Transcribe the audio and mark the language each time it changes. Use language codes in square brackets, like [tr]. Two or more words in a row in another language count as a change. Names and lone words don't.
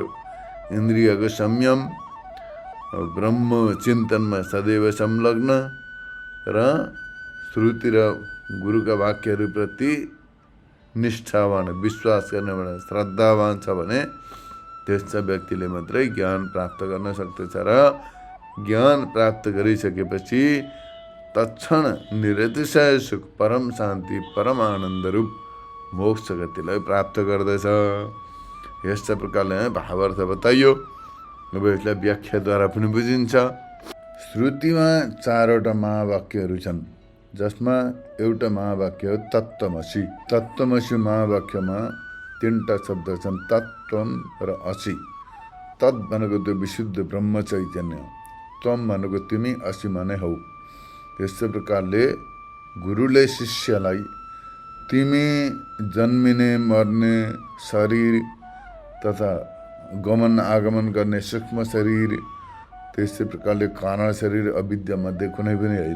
[ne] इन्द्रियको संयम, ब्रह्म चिन्तनमा सदैव संलग्न र श्रुति र गुरुका वाक्यहरूप्रति निष्ठावान, विश्वास गर्ने भने श्रद्धावान छ भने त्यस्ता व्यक्तिले मात्रै ज्ञान प्राप्त गर्न सक्दछ र ज्ञान प्राप्त गरिसकेपछि तत्क्षण निरतिशय सुख, परम शान्ति, परम आनन्द रूप मोक्ष गतिलाई प्राप्त गर्दछ। यस्ता प्रकारले भावार्थ बताइयो। अब यसलाई व्याख्याद्वारा पनि बुझिन्छ। श्रुतिमा 4वटा महावाक्यहरू छन्, जसमा एउटा महावाक्य हो तत्त्वमसि। तत्त्वमसि महावाक्यमा 3टा शब्द छन्, तत्त्वम र असि। तत् भनेको त्यो विशुद्ध ब्रह्म चैतन्य, त्वम भनेको तिमी, असि माने हौ। यस्तो प्रकारले गुरुले शिष्यलाई तिमी जन्मिने मर्ने शरीर तथा गमन आगमन गर्ने सूक्ष्म शरीर, त्यस्तै प्रकारले कारण शरीर अविद्या मध्ये कुनै पनि होइन।